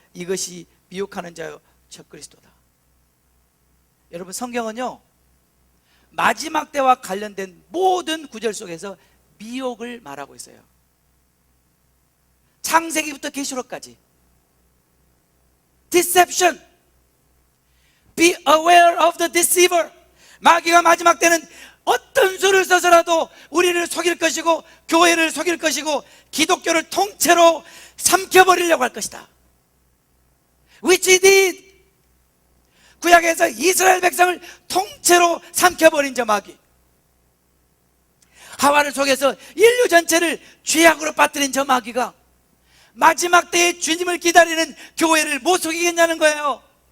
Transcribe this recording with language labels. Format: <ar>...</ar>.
<ko>이것이 미혹하는 자요 적그리스도다. 여러분, 성경은요 마지막 때와 관련된 모든 구절 속에서 미혹을 말하고 있어요. 창세기부터 계시록까지.</ko> <en>Deception. Be aware of the deceiver.</en> <ko>마귀가 마지막 때는 어떤 수를 써서라도 우리를 속일 것이고 교회를 속일 것이고 기독교를 통째로 삼켜버리려고 할 것이다.</ko> <en>Which he did.</en> <ko>구약에서 이스라엘 백성을 통째로 삼켜버린 저 마귀, 하와를 속여서 인류 전체를 죄악으로 빠뜨린 저 마귀가 마지막 때에 주님을 기다리는 교회를 못 속이겠냐는 거예요.</ko>